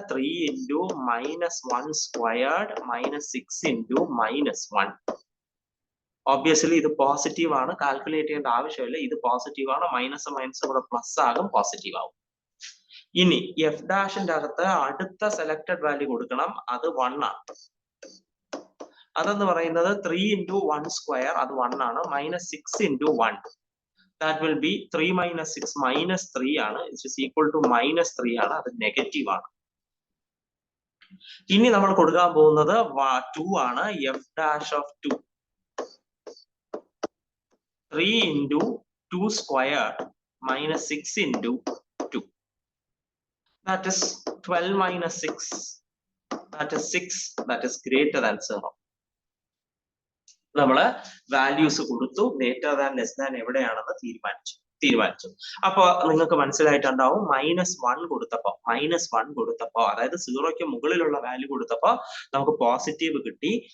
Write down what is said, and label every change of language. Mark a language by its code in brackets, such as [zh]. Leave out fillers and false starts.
[en] 3 into -1² minus 6 into -1. [ml] Obviously ഇത് positive ആണ്, calculate ചെയ്യേണ്ട ആവശ്യമില്ല. ഇത് പോസിറ്റീവ് ആണ്. മൈനസ് കൂടെ പ്ലസ് ആകും, പോസിറ്റീവ് ആവും. ഇനി എഫ് ഡാഷിന്റെ അകത്ത് അടുത്ത സെലക്ടഡ് വാല്യൂ കൊടുക്കണം. അത് 1 ആണ്. അതെന്ന് പറയുന്നത് 3 into 1², അത് 1 ആണ്. [en] -6 into 1, that will be 3 minus 6 -3 ആണ്. It is equal to -3 [ml] ആണ്. അത് നെഗറ്റീവ് ആണ്. ഇനി നമ്മൾ കൊടുക്കാൻ പോകുന്നത് 2 ആണ്. [en] F dash of 2, 3 into 2² minus 6 into 2, that is 12 minus 6, that is 6, that is greater than 0. [ml] നമ്മള് വാല്യൂസ് കൊടുത്തു. ഗ്രേറ്റർ ദാൻ ലെസ് ദാൻ എവിടെയാണെന്ന് തീരുമാനിച്ചു. അപ്പൊ നിങ്ങൾക്ക് മനസ്സിലായിട്ടുണ്ടാവും. -1 കൊടുത്തപ്പോ അതായത് 0ക്ക് മുകളിലുള്ള വാല്യൂ കൊടുത്തപ്പോ നമുക്ക് പോസിറ്റീവ് കിട്ടി.